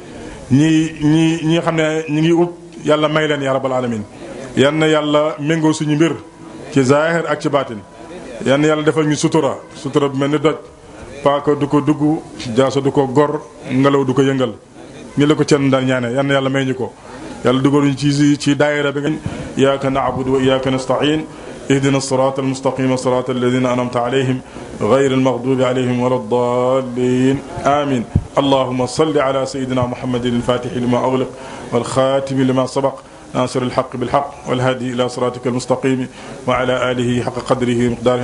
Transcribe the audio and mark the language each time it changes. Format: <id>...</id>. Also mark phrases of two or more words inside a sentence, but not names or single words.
<wo>ñi xam ne ñi ngi ut yàlla may leen</wo> <ar>يا رب العالمين</ar> <wo>yan na yàlla méngoo suñu mbir ci zahir ak ci baatin yan na yàlla defal ñu sutura bu mel ni doj paaka du ko dugg jaaso du ko gor ngelaw du ko yëngal ni la ko cen daan ñaane yan na yàlla may ñu ko yàlla dugaluñ ci daayira bi nga</wo> <ar>إياك نعبد وإياك nasta'in اهدنا الصراط المستقيم صراط الذين أنعمت عليهم غير المغضوب عليهم ولا الضالين آمين اللهم صل على سيدنا محمد الفاتح لما أغلق والخاتم لما سبق ناصر الحق بالحق والهادي إلى صراطك المستقيم وعلى آله حق قدره ومقداره</ar>